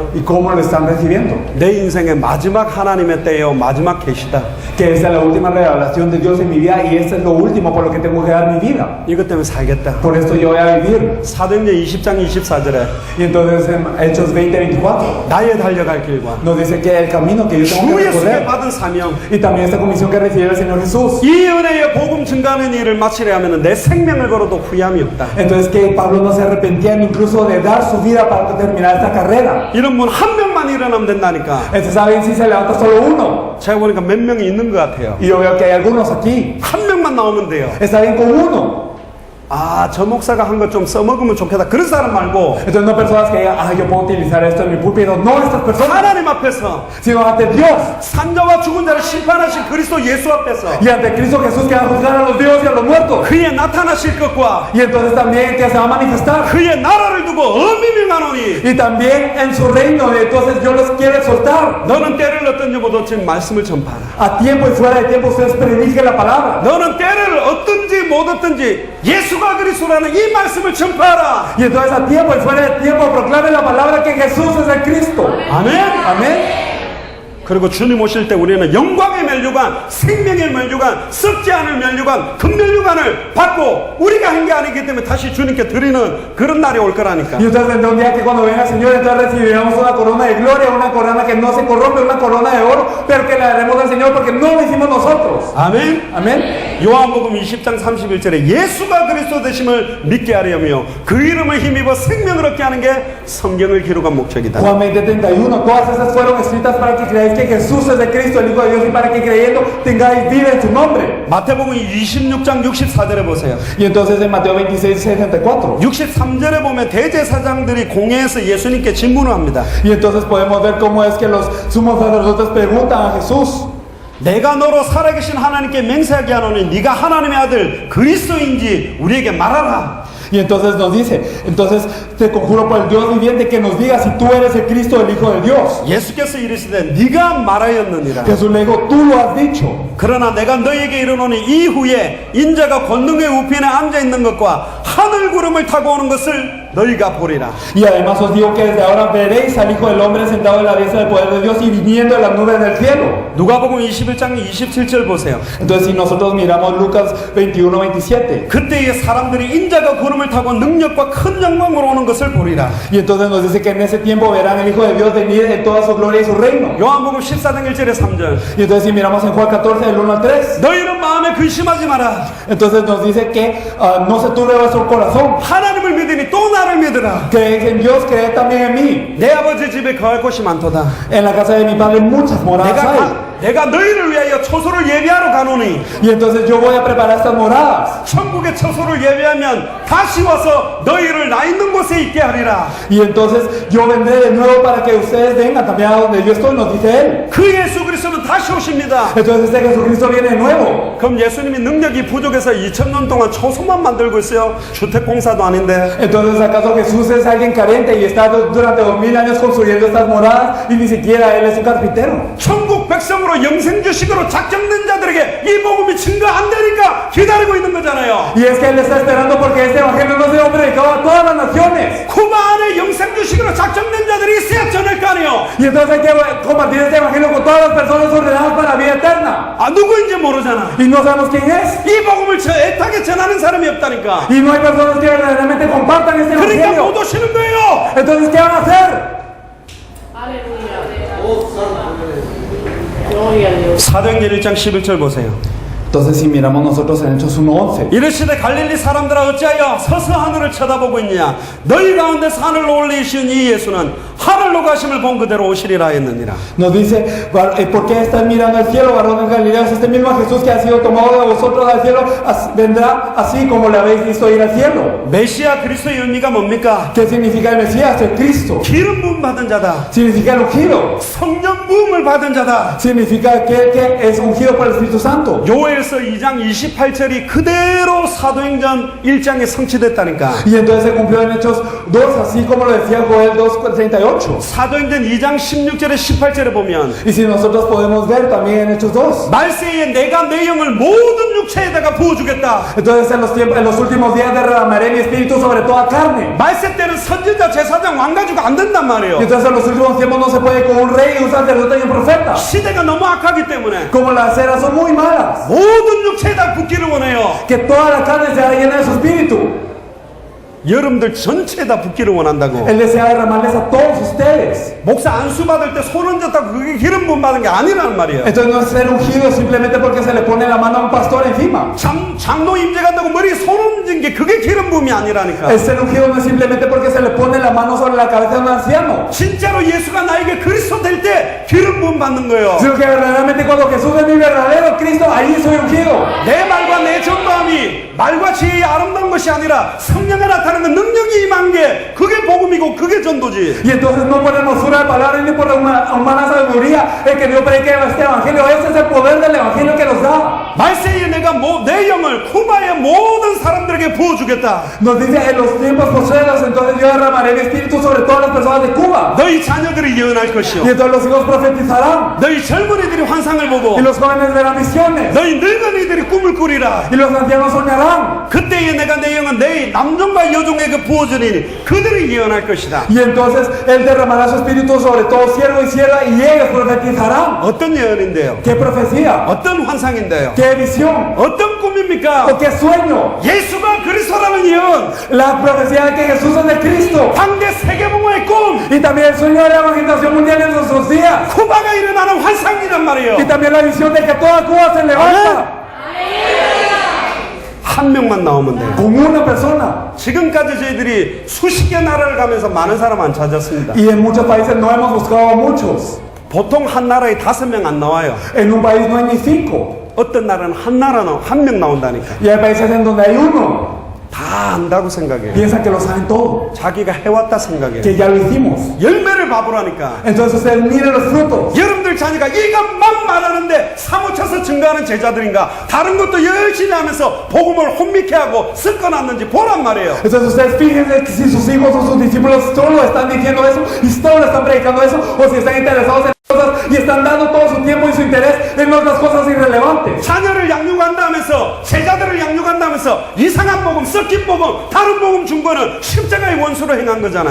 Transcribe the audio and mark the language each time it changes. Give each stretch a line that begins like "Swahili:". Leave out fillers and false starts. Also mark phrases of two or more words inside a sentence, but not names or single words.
Spanish: ¿Y cómo lo están recibiendo?
Korean: 내 인생의 마지막 하나님의 때요 마지막 계시다.
Spanish: Que esta es la última revelación de Dios en mi vida y esto es lo último por lo que tengo que dar mi vida.
Korean: 이것 때문에 살겠다.
Spanish: Por esto yo voy a vivir.
Korean: 사도행전 20장 24절에
Spanish: Y entonces en Hechos 20, 24
Korean: 나의 달려갈 길과
Spanish: nos dice que el camino que yo tengo
Korean: 주
Spanish: que
Korean: 예수께
Spanish: recorrer
Korean: 받은 사명
Spanish: y también esta comisión que recibió el Señor Jesús.
Korean: 이 은혜의 복음 증가하는 일을 마치려 하면 내 생명을 걸어도 후회함이 없다.
Spanish: Entonces que Pablo no se arrepentía incluso de dar su vida para terminar esta carrera.
Korean: 이런 분 한 명만 일어나면 된다니까.
Spanish: Entonces saben si se levanta solo uno.
Korean: 제가 보니까 몇 명이 있는 것 같아요.
Spanish: Y yo veo que hay algunos aquí.
Korean: 한 명만 나오면 돼요.
Spanish: Está bien con uno.
Korean: 아, 저 목사가 한 것 좀 써먹으면 좋겠다. 그런 사람 말고
Spanish: Entonces no personas que digan, ah, yo puedo utilizar esto en mi púlpito. No estas personas,
Korean: 하나님 앞에서
Spanish: sino ante Dios
Korean: 산자와 죽은 자를 심판하신 그리스도 예수 앞에서
Spanish: y ante Cristo Jesús que va a juzgar a los vivos y a los muertos.
Korean: 그의 나타나실 것과
Spanish: Y entonces también que se va a manifestar.
Korean: 그의 나라를 두고 엄히 명하노니
Spanish: Y también en su reino. Y entonces yo les quiero exhortar.
Korean: 너는 때를 어떤지 못 어쩐지 말씀을 전파하라.
Spanish: A tiempo y fuera de tiempo ustedes prediquen la palabra.
Korean: 너는 때를 어떤지 못 어떤지 예수가 그리스도라는 이 말씀을 전파하라.
Spanish: Y entonces a tiempo y fuera de tiempo proclamen la palabra que Jesús es el Cristo.
Korean: 아멘.
Spanish: Amén.
Korean: 그리고 주님 오실 때 우리는 영광의 면류관, 생명의 면류관, 썩지 않을 면류관, 금면류관을 받고 우리가 한 게 아니기 때문에 다시 주님께 드리는 그런 날이 올 거라니까.
Spanish: Y ustedes vendrá un día que cuando venga el Señor, entonces recibiremos una corona de gloria, una corona que no se corrompe, una corona de oro, pero que le daremos al Señor porque no lo hicimos nosotros.
Korean: 아멘.
Spanish: Amén.
Korean: 요한복음 20장 31절에 예수가 그리스도 되심을 믿게 하려며 그 이름을 힘입어 생명을 얻게 하는 게 성경을 기록한 목적이다.
Spanish: Juan 20:31, todas esas fueron escritas para que creáis que Jesús es de Cristo, el Hijo de Dios, y para que creyendo tengáis vida en su nombre.
Korean: 마태복음 26장 64절에 보세요.
Spanish: Y entonces en Mateo 26:64.
Korean: 63절에 보면 대제사장들이 공회에서 예수님께 질문을 합니다.
Spanish: Y entonces podemos ver cómo es que los sumos sacerdotes preguntan a Jesús.
Korean: 내가 너로 살아계신 하나님께 맹세하게 하노니 네가 하나님의 아들 그리스도인지 우리에게 말하라.
Spanish: Y entonces nos dice, entonces te conjuro por el Dios viviente que nos diga si tú eres el Cristo, el Hijo de Dios.
Korean: 예수께서 이르시되 네가 말하였느니라.
Spanish: Jesús le dijo, tú lo has dicho.
Korean: 그러나 내가 너에게 이르노니 이후에 인자가 권능의 우편에 앉아 있는 것과 하늘 구름을 타고 오는 것을 너희가 보리라.
Spanish: Y además os digo que desde ahora veréis al Hijo del Hombre sentado en la diestra del poder de Dios y viniendo en las nubes del cielo.
Korean: 누가복음 21장 27절 보세요.
Spanish: Entonces si nosotros miramos Lucas 21:27,
Korean: 그때에 사람들이 인자가 구름을 타고 능력과 큰 영광으로 오는 것을 보리라.
Spanish: y entonces nos dice que en ese tiempo verán el Hijo de Dios venir en toda su gloria y su reino.
Korean: 요한복음 14장 1절에 3절.
Spanish: Y entonces si miramos en Juan 14 del 1 al 3,
Korean: 너희는 마음에 근심하지 마라.
Spanish: entonces nos dice que no se turbe vuestro corazón.
Korean: 하나님을 믿으니 또 나를 믿으라.
Spanish: Creéis en Dios, creed también en mí.
Korean: 내 아버지 집에 거할 곳이 많도다.
Spanish: En la casa de mi padre muchas moradas hay.
Korean: 내가 너희를 위하여 초소를 예비하러 가노니
Spanish: Y entonces yo voy a preparar estas moradas.
Korean: 천국의 처소를 예비하면 다시 와서 너희를 나 있는 곳에 있게 하리라.
Spanish: Y entonces yo vendré de nuevo para que ustedes vengan también a donde yo estoy, nos dice él.
Korean: 그 예수 그리스도는 다시 오십니다.
Spanish: Entonces este Jesucristo viene de nuevo.
Korean: 그럼 예수님이 능력이 부족해서 2000년 동안 초소만 만들고 있어요? 주택공사도 아닌데.
Spanish: Entonces ¿acaso Jesús es alguien carente y está durante 2000 años construyendo estas moradas y ni siquiera él es un carpintero?
Korean: 천국 백성으로 영생주식으로 작정된 자들에게 이 복음이 증거 안 되니까 기다리고 있는 거잖아요.
Spanish: Y es que él está esperando porque este evangelio no se ha predicado a todas las naciones.
Korean: 쿠바 안에 영생주식으로 작정된 자들이 있어야 전할 거 아니에요.
Spanish: Y entonces hay que compartir este evangelio con todas las personas ordenadas para la vida eterna.
Korean: 아 누구인지 모르잖아.
Spanish: Y no sabemos quién es.
Korean: 이 복음을 애타게 전하는 사람이 없다니까.
Spanish: Y no hay personas que verdaderamente compartan este
Korean: 그러니까
Spanish: evangelio.
Korean: 못 오시는 거예요.
Spanish: Entonces, ¿qué van a hacer? Gloria a Dios.
Korean: 사도행전 1장 11절 보세요.
Spanish: Entonces, si miramos nosotros en Hechos 1:11,
Korean: 이르시되 갈릴리 사람들아 어찌하여 서서 하늘을 쳐다보고 있느냐. 너희 가운데서 하늘로 올리신 이 예수는 하늘로 가심을 본 그대로 오시리라 했느니라.
Spanish: nos dice, ¿por qué están mirando al cielo, varones galileos? Este mismo Jesús que ha sido tomado de vosotros al cielo, vendrá así como le habéis visto ir al cielo.
Korean: 메시아 그리스도의 의미가 뭡니까?
Spanish: ¿Qué significa el Mesías? El Cristo.
Korean: 기름 부음 받은 자다.
Spanish: Significa el ungido.
Korean: 성령 부음을 받은 자다.
Spanish: Significa aquel que es ungido por el Espíritu Santo.
Korean: 요엘서 2장 28절이 그대로 사도행전 1장에 성취됐다니까.
Spanish: Y entonces se cumplió en Hechos 2, así como lo decía Joel 2:38.
Korean: 사도행전 2장 16절에 18절에 보면
Spanish: Y si nosotros podemos ver también en Hechos 2.
Korean: 말세에 내가 내 영을 모든 육체에다가 부어주겠다.
Spanish: Entonces en los últimos días derramaré mi espíritu sobre toda carne.
Korean: 말세 때는 선지자, 제사장, 왕 가지고 안 된단
Spanish: Y
Korean: 말이에요.
Spanish: entonces en los últimos tiempos no se puede con un rey, un sacerdote y un profeta.
Korean: 시대가 너무 악하기 때문에
Spanish: Como las eras son muy malas.
Korean: 모든 육체에다 붓기를 원해요.
Spanish: Que toda la carne sea llena de su espíritu.
Korean: 여러분들 전체에다 붓기를 원한다고.
Spanish: Él desea derramarles a todos ustedes.
Korean: 목사 안수 받을 때 손 얹었다고 그게 기름 부음 받은 게 아니란 말이에요.
Spanish: Entonces no es ser ungido simplemente porque se le pone la mano a un pastor encima.
Korean: 장로 임재 간다고 머리에 손 얹은 게 그게 기름 부음이 아니라니까.
Spanish: El ser ungido no es simplemente porque se le pone la mano sobre la cabeza de un anciano.
Korean: 진짜로 예수가 나에게 그리스도 될 때 기름 부음 받는 거예요.
Spanish: Sino que verdaderamente cuando Jesús es mi verdadero Cristo, ahí soy ungido.
Korean: 내 말과 내 전마음이 말과 지혜의 아름다운 것이 아니라 성령에 나타나는 능력이 임한 게 그게 복음이고 그게 전도지.
Spanish: Y entonces no por hermosura de palabras ni por humana sabiduría el que Dios predique este evangelio. Ese es el poder del evangelio que nos da.
Korean: 말세에 내가 내 영을 쿠바의 모든 사람들에게 부어주겠다.
Spanish: Nos dice en los tiempos postreros, entonces yo derramaré mi espíritu sobre todas las personas de Cuba.
Korean: 너희 자녀들이 예언할 것이요.
Spanish: Y entonces los hijos profetizarán.
Korean: 너희 젊은이들이 환상을 보고
Spanish: Y los jóvenes verán visiones.
Korean: 너희 늙은이들이 꿈을 꾸리라.
Spanish: Y los ancianos soñarán.
Korean: 그때에 내가 내 영은 내 남종과 여종에게 부어주니 그들이 예언할 예언할 것이다.
Spanish: Y entonces Él derramará su espíritu sobre todo siervo y sierva y ellos profetizarán.
Korean: 어떤 예언인데요?
Spanish: ¿Qué profecía?
Korean: 어떤 환상인데요?
Spanish: ¿Qué visión?
Korean: 어떤 꿈입니까?
Spanish: ¿O qué sueño?
Korean: 예수가 그리스도라는 예언,
Spanish: La profecía de que Jesús es el Cristo.
Korean: 황대 세계봉화의 꿈,
Spanish: Y también el sueño de la evangelización mundial en nuestros días.
Korean: 쿠바가 일어나는 환상이란 말이에요.
Spanish: Y también la visión de que toda Cuba se levanta
Korean: 한 명만 나오면 돼요.
Spanish: con una persona.
Korean: 지금까지 저희들이 수십 개 나라를 가면서 많은 사람 안 찾았습니다.
Spanish: Y en muchos países no hemos buscado a muchos.
Korean: 보통 한 나라에 5명 안 나와요.
Spanish: En un país no hay ni 5.
Korean: 어떤 나라는 한 나라는 한 명 나온다니까.
Spanish: Y hay países en donde hay uno.
Korean: 다 안다고 생각해요.
Spanish: Piensan que lo saben todo.
Korean: 자기가 해왔다 생각해요.
Spanish: Que ya lo hicimos.
Korean: 열매를 봐보라니까.
Spanish: Entonces ustedes miren los frutos.
Korean: 여러분들 자녀가 이것만 말하는데 사무쳐서 증거하는 제자들인가? 다른 것도 열심히 하면서 복음을 혼미케 하고 섞어놨는지 보란 말이에요.
Spanish: Entonces ustedes fíjense que si sus hijos o sus discípulos solo están diciendo eso y solo están predicando eso, o si están interesados en cosas y están dando todo su tiempo y su interés en otras cosas irrelevantes.
Korean: 자녀를 양육한다면서 제자들을 양육한다면서 이상한 복음, 섞인 복음, 다른 복음 준 거는 십자가의 원수로 행한 거잖아요.